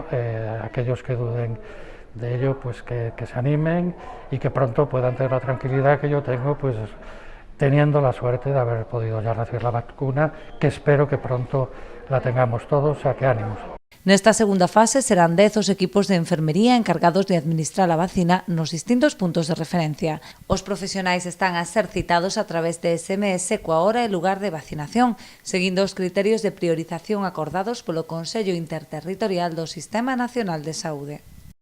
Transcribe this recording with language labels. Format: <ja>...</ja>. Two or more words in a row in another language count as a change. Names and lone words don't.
<es>Aquellos que duden de ello, pues que se animen y que pronto puedan tener la tranquilidad que yo tengo, pues teniendo la suerte de haber podido ya recibir la vacuna, que espero que pronto la tengamos todos, o sea que ánimos.</es> <gl>Nesta segunda fase serán 10 os equipos de enfermería encargados de administrar a vacina nos distintos puntos de referencia. Os profesionais están a ser citados a través de SMS coa hora e lugar de vacinación, seguindo os criterios de priorización acordados polo Consello Interterritorial do Sistema Nacional de Saúde.</gl>